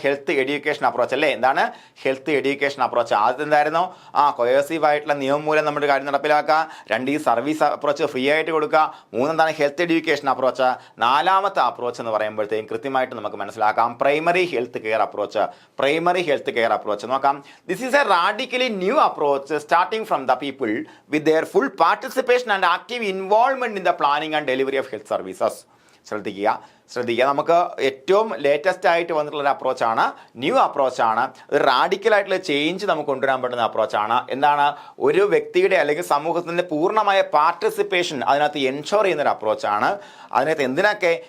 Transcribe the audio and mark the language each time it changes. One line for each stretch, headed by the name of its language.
Malayalam: Health education approach അല്ലേ. എന്താണ് health education approach? ആദ്യത്തെ എന്തായിരുന്നു? കൊയേഴ്സീവ് ആയിട്ടുള്ള നിയമം മൂലം നമ്മുടെ കാര്യം നടപ്പിലാക്കുക. 2 ഈ സർവീസ് അപ്രോച്ച് ഫ്രീ ആയിട്ട് കൊടുക്കുക. 3 എന്താണ്? Health education approach. 4ാമത്തെ അപ്രോച്ച് എന്ന് പറയുമ്പോഴത്തേക്കും കൃത്യമായിട്ട് നമുക്ക് മനസ്സിലാക്കാം, primary health care approach. Primary health care approach നോക്കാം.
English: This is a radically new approach starting from the people with their full participation and active involvement in the planning and delivery of health services.
Malayalam: ശ്രദ്ധിക്കുക, നമുക്ക് ഏറ്റവും latest ആയിട്ട് വന്നിട്ടുള്ള ഒരു അപ്രോച്ചാണ്, new അപ്രോച്ചാണ്. ഒരു റാഡിക്കലായിട്ടുള്ള change നമുക്ക് കൊണ്ടുവരാൻ പറ്റുന്ന അപ്രോച്ചാണ്. എന്താണ്? ഒരു വ്യക്തിയുടെ അല്ലെങ്കിൽ സമൂഹത്തിൻ്റെ പൂർണ്ണമായ പാർട്ടിസിപ്പേഷൻ അതിനകത്ത് എൻഷോർ ചെയ്യുന്നൊരു അപ്രോച്ചാണ്. അതിനകത്ത് എന്തിനൊക്കെ?